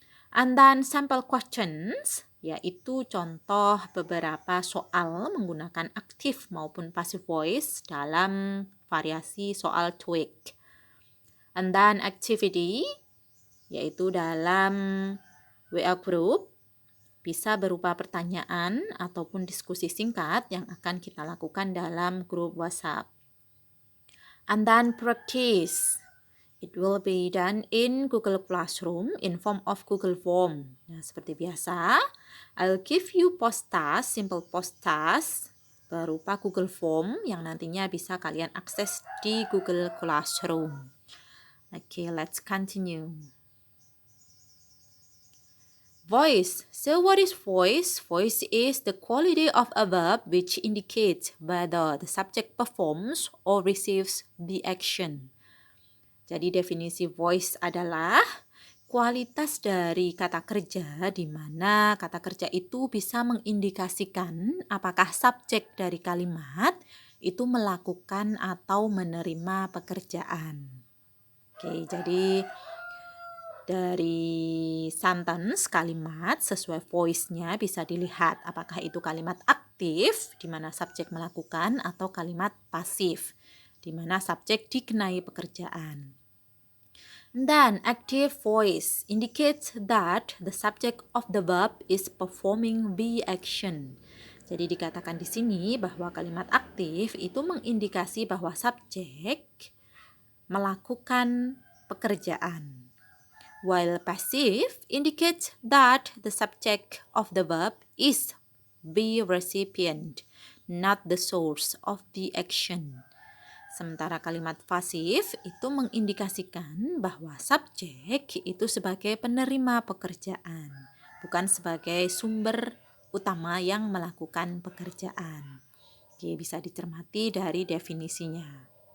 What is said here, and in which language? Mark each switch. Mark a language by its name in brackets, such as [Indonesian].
[English] And then sample questions, [Indonesian] yaitu contoh beberapa soal menggunakan aktif maupun passive voice dalam variasi soal TOEIC. [English] And then activity, [Indonesian] yaitu dalam WA group, bisa berupa pertanyaan ataupun diskusi singkat yang akan kita lakukan dalam grup WhatsApp. [English] And then practice. It will be done in Google Classroom in form of Google Form. [Indonesian] Nah, seperti biasa, [English] I'll give you post task, [Indonesian] simple post task berupa Google Form yang nantinya bisa kalian akses di Google Classroom. [English] Okay, let's continue. Voice. So what is voice? Voice is the quality of a verb which indicates whether the subject performs or receives the action. [Indonesian] Jadi definisi voice adalah kualitas dari kata kerja di mana kata kerja itu bisa mengindikasikan apakah subjek dari kalimat itu melakukan atau menerima pekerjaan. Oke, jadi dari sentence kalimat sesuai voice-nya bisa dilihat apakah itu kalimat aktif di mana subjek melakukan atau kalimat pasif di mana subjek dikenai pekerjaan. [English] Then active voice indicates that the subject of the verb is performing the action. [Indonesian] Jadi dikatakan di sini bahwa kalimat aktif itu mengindikasi bahwa subjek melakukan pekerjaan. [English] While passive indicates that the subject of the verb is the recipient, not the source of the action. [Indonesian] Sementara kalimat pasif itu mengindikasikan bahwa subjek itu sebagai penerima pekerjaan, bukan sebagai sumber utama yang melakukan pekerjaan. Oke, bisa dicermati dari definisinya.